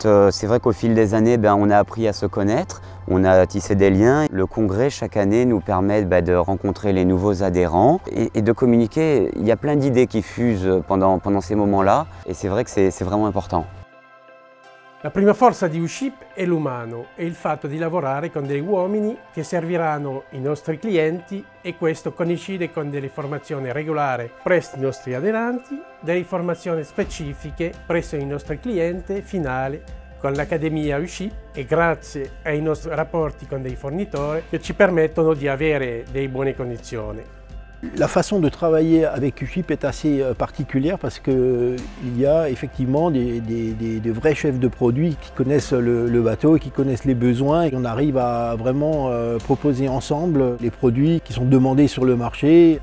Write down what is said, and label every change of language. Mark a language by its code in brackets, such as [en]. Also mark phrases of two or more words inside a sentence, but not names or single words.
[fr] C'est vrai qu'au fil des années, on a appris à se connaître, on a tissé des liens. Le congrès, chaque année, nous permet de rencontrer les nouveaux adhérents et de communiquer. Il y a plein d'idées qui fusent pendant ces moments-là et c'est vrai que c'est vraiment important. [it] La prima forza di UShip è l'umano e il fatto di lavorare con degli uomini che serviranno i nostri clienti e questo coincide con delle formazioni regolari presso i nostri aderenti, delle formazioni specifiche presso i nostri clienti finali con l'Accademia UShip e grazie ai nostri rapporti con dei fornitori che ci permettono di avere delle buone condizioni. [fr] La façon de travailler avec UShip est assez particulière parce qu'il y a effectivement de vrais chefs de produits qui connaissent le bateau, qui connaissent les besoins et on arrive à vraiment proposer ensemble les produits qui sont demandés sur le marché.